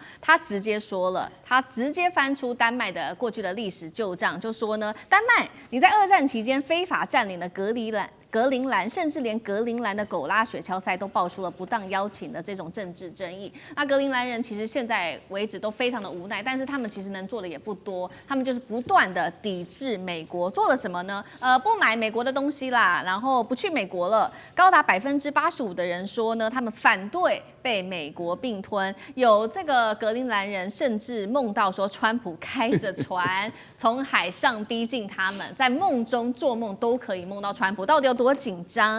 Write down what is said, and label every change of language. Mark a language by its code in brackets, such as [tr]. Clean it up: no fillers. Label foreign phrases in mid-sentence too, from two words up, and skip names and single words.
[zh] 他直接說了，他直接翻出丹麥的過去的歷史舊賬，就說呢，丹麥你在2戰期間非法占領了格陵蘭，甚至連格陵蘭的狗拉雪橇賽都爆出了不當邀請的這種政治爭議。那格陵蘭人其實現在為止都非常的无奈，但是他們其實能做的也不多，他們就是不断的抵制美國。做了什麼呢？不买美國的東西啦，然後不去美國了。高達85%的人說呢，他們反對被美國併吞。有這個格陵蘭人甚至夢到說，川普開着船從海上逼近他們，在夢中做夢都可以夢到川普，到底有多緊張？